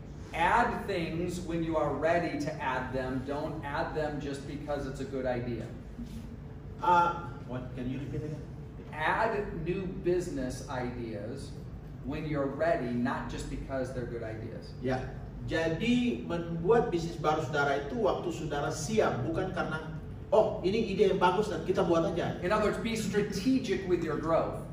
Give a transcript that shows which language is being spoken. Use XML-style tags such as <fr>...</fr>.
<en>Add things when you are ready to add them. Don't add them just because it's a good idea. What can you repeat again? Add new business ideas when you're ready, not just because they're good ideas.</en> <id>Ya, jadi membuat bisnis baru saudara itu waktu saudara siap, bukan karena ini ide yang bagus dan kita buat aja.</id> <en>In other words, be strategic with your growth.</en>